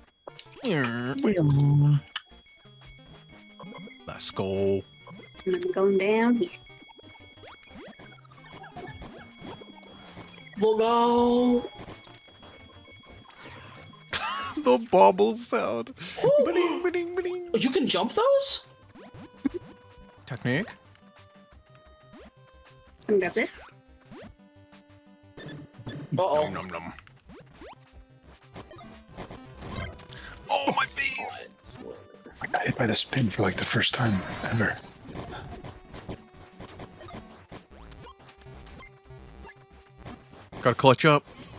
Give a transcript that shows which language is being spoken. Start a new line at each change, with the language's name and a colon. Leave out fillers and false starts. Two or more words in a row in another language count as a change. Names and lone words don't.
English: Let's go. And then going down here. We'll go. The bobble sound. Ooh. Ba-ding, ba-ding, ba-ding. You can jump those? Technique. I'm gonna grab this. Uh-oh. Nom, nom, nom. Oh, my face. I got hit by the spin for like the first time ever. Gotta clutch up.